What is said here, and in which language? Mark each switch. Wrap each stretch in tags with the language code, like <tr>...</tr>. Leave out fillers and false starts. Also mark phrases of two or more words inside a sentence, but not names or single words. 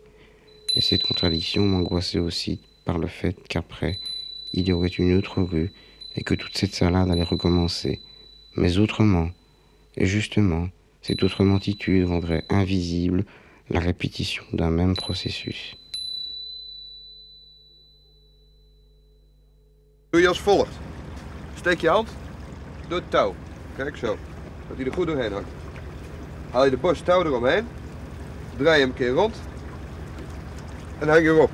<fr>Et cette contradiction m'angoissait aussi par le fait qu'après, il y aurait une autre rue et que toute cette salade allait recommencer. Mais autrement, et justement, cette autrementitude rendrait invisible la répétition d'un même processus.</fr> <nl>Doe je als volgt. Steek je hand door het touw. Kijk zo. Dat hij er goed doorheen hangt. Haal je de borst touw eromheen. Draai je hem een keer rond. En hang je erop.</nl>